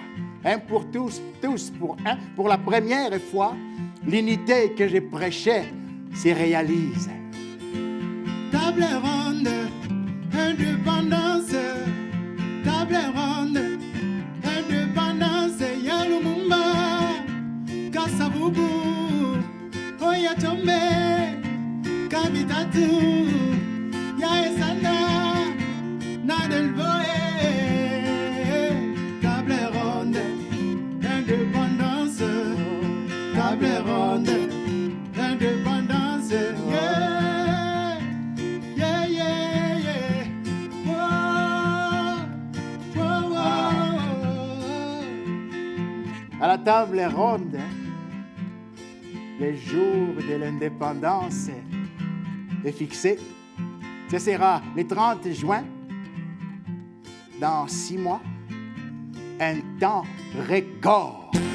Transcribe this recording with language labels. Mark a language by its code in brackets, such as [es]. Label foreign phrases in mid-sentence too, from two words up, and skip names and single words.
[fr] Un pour tous, tous pour un. Pour la première fois, l'unité que je prêchais se réalise. Table ronde, indépendance. Table ronde, indépendance. Ya Lumumba, Kasavubu, Oya Chombe, Kabitatu, Ya Esana, Nadelboe. Table ronde, indépendance. Table ronde, indépendance. Yeah, yeah, yeah, yeah. Whoa, whoa, whoa. À la table ronde, le jour de l'indépendance est fixé. Ce sera le 30 juin, dans 6 mois, un temps record.